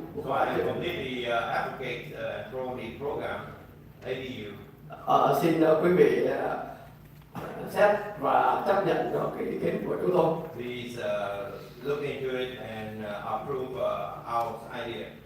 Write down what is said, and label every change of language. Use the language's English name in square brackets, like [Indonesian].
[English] So I completely advocate for the program ADU. [Vietnamese] Xin quý vị xét và chấp nhận cho cái ý kiến của chúng tôi. [English] Please look into it and approve our idea.